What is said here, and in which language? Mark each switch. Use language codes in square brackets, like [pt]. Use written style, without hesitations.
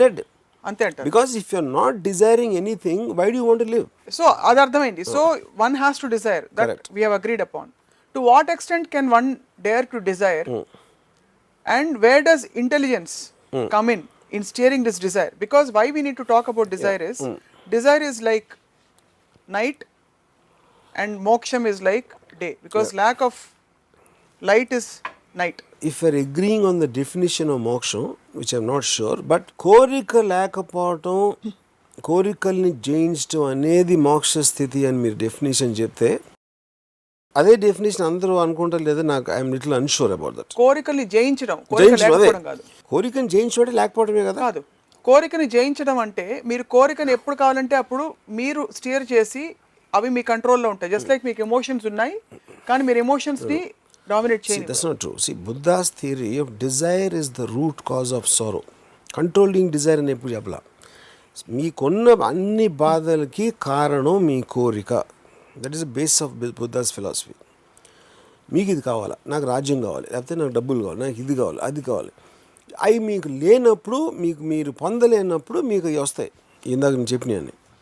[en] dead [te] అంతే అంటారు. [en] Because if you are not desiring anything why do you want to live? [te] So అది అర్థమైంది. [en] So one has to desire that we have agreed upon. To what extent can one dare to desire and where does intelligence come in steering this desire? Because why we need to talk about desire is desire is like night and moksham is like day, because lack of light is night. If we're agreeing on the definition of moksha, which I'm not sure, but [te] కోరిక లేకపోవటం, కోరికల్ని జయించడం అనేది మోక్ష స్థితి అని మీరు definition చెప్తే, అదే డెఫినేషన్ అందరూ అనుకుంటారు లేదా, నాకు [en] I'm little unsure about that. [te] కోరికల్ని జయించడం, కోరికని జయించడం లేకపోవడమే కదా. కాదు, కోరికని జయించడం అంటే మీరు కోరికని ఎప్పుడు కావాలంటే అప్పుడు మీరు స్టీర్ చేసి అవి మీ కంట్రోల్లో ఉంటాయి. జస్ట్ లైక్ మీకు ఎమోషన్స్ ఉన్నాయి కానీ మీరు ఎమోషన్స్ని డామినేట్ చేయండి. [en] That's not true. See, Buddha's theory of desire is the root cause of sorrow. Controlling desire [te] అని ఎప్పుడు చెప్పలా. మీకున్న అన్ని బాధలకి కారణం మీ కోరిక. [en] That is the base of Buddha's philosophy. [te] మీకు ఇది కావాలా, నాకు రాజ్యం కావాలి, లేకపోతే నాకు డబ్బులు కావాలి, నాకు ఇది కావాలి, అది కావాలి. అవి మీకు లేనప్పుడు, మీకు మీరు పొందలేనప్పుడు మీకు అవి వస్తాయి. ఇందాక నేను చెప్పినాయని.